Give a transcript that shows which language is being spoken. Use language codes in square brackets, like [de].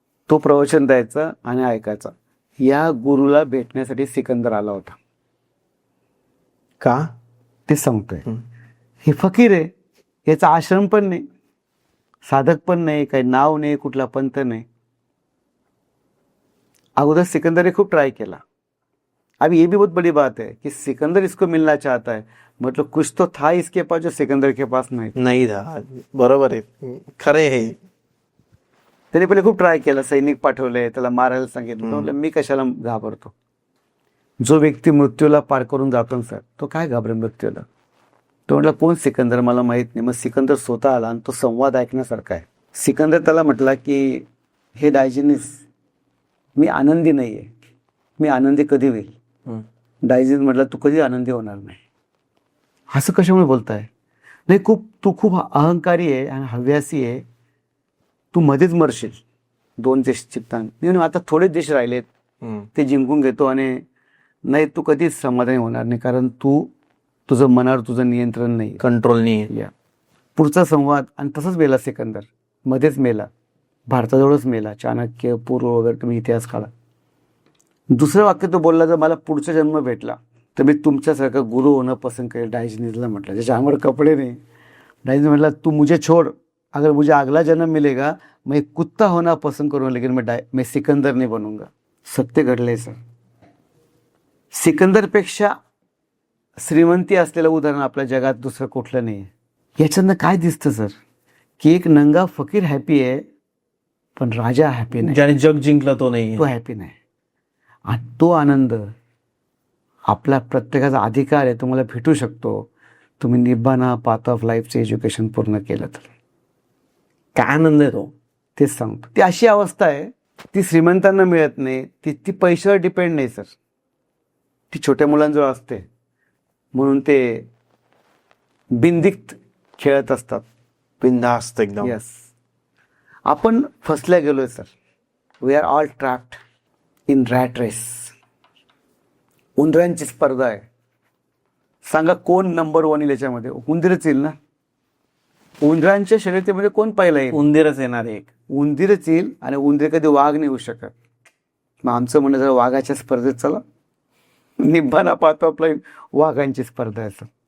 [mr] तो प्रवचन द्यायचा आणि ऐकायचा. या गुरुला भेटण्यासाठी सिकंदर आला होता. का ते सांगतोय. हे फकीर आहे, याचा आश्रम पण नाही, साधक पण नाही, काही नाव नाही, कुठला पंथ नाही. अगोदर सिकंदर खूप ट्राय केला. [hi] अभी ये भी बहुत बड़ी बात है कि सिकंदर इसको मिलना चाहता है. मतलब कुछ तो था इसके पास जो सिकंदर के पास नाही था. [mr] बरोबर आहे, खरे हे. त्याने पहिले खूप ट्राय केला. सैनिक पाठवले, त्याला मारायला सांगितलं. म्हटलं मी कशाला घाबरतो? जो व्यक्ती मृत्यूला पार करून जातो ना सर, तो काय घाबरेल मृत्यूला? तो म्हटलं कोण सिकंदर? मला माहित नाही. मग सिकंदर स्वतः आला आणि तो संवाद ऐकण्यासारखा आहे. सिकंदर त्याला म्हटला की हे डायजेनिस, मी आनंदी नाही आहे. मी आनंदी कधी होईल? डायजेनिस म्हटलं तू कधी आनंदी होणार नाही. असं कशामुळे बोलताय? नाही, तू खूप अहंकारी आहे आणि हव्यासी आहे. तू मध्येच मरशील. 2 देश जिंकताना. आता थोडे देश राहिलेत, ते जिंकून घेतो. आणि नाही, तू कधीच समाधानी होणार नाही, कारण तुझं मनावर तुझं नियंत्रण नाही, कंट्रोल नाही. पुढचा संवाद. आणि तसंच मेला सिकंदर, मध्येच मेला. भारताजवळच मेला. चाणक्य, पूर्व वगैरे तुम्ही इतिहास काढा. दुसरं वाक्य तो बोलला, जर मला पुढचा जन्म भेटला तर मी तुमच्यासारखा गुरु होणं पसंत करेल. डायजेनिसला म्हटलं, ज्याच्या अंगावर कपडे नाही. [hi] डायजेनिस [mr] म्हटला [hi] तू मुझे छोड़, अगर मुझे अगला जन्म मिलेगा मैं कुत्ता होना पसंद करूंगा, लेकिन मैं सिकंदर नहीं बनूंगा. [mr] सत्य घडलंय सर. सिकंदरपेक्षा श्रीमंती असलेलं उदाहरण आपल्या जगात दुसरं कुठलं नाही. याच्यानं काय दिसतं सर, की एक नंगा फकीर हॅपी आहे, पण राजा हॅपी नाही. ज्याने जग जिंकला तो नाही, तो हॅपी नाही. आणि तो आनंद आपला प्रत्येकाचा अधिकार आहे, तुम्हाला भेटू शकतो तुम्ही निब्बाना पाथ ऑफ लाईफचं एज्युकेशन पूर्ण केलं तर. काय आनंद आहे तो, तेच सांगतो. ती अशी अवस्था आहे, ती श्रीमंतांना मिळत नाही. ती पैशावर डिपेंड नाही सर, ती छोट्या मुलांजवळ असते. म्हणून ते बिनदिक्त खेळत असतात, बिनधास्त एकदम. यस. आपण फसल्या गेलोय sir. [en] We are all trapped in rat race. [mr] उंदरांची स्पर्धा आहे. सांगा कोण नंबर 1 येईल याच्यामध्ये? उंदीरच येईल ना. उंदरांच्या शर्यतीमध्ये कोण पहिला येईल? उंदीरच येणार एक. उंदीरच येईल. आणि उंदीर कधी वाघ नाही होऊ शकत. मग आमचं म्हणणं जर वाघाच्या स्पर्धेत चला. निब्बाना पाथ ऑफ लाईफ वाघांची स्पर्धा आहे सर.